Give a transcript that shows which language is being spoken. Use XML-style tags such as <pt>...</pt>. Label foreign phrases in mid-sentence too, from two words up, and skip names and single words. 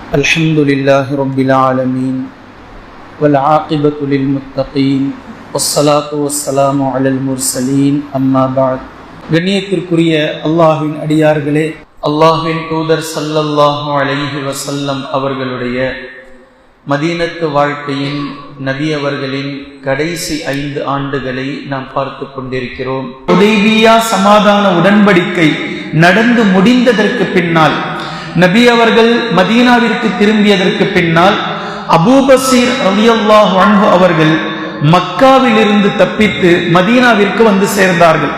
<ar>الحمد لله رب العالمين والعاقبة للمتقين والصلاة والسلام على المرسلين أما بعد.</ar> <ta>கண்ணியத்திற்குரிய அல்லாஹ்வின் அடியார்களே, அல்லாஹ்வின் தூதர்</ta> <ar>صلى الله عليه وسلم</ar> <ta>அவர்களுடைய மதீனத்து வாழ்க்கையின் நபி அவர்களின் கடைசி 5 ஆண்டுகளை நாம் பார்த்து கொண்டிருக்கிறோம். ஹுதைபியா சமாதான உடன்படிக்கை நடந்து முடிந்ததற்கு பின்னால், நபி அவர்கள் மதீனாவிற்கு திரும்பியதற்கு பின்னால் அபூபஸீர்</ta> <ar>رضي الله عنه</ar> <ta>அவர்கள் மக்காவில் இருந்து தப்பித்து மதீனாவிற்கு வந்து சேர்ந்தார்கள்.</ta>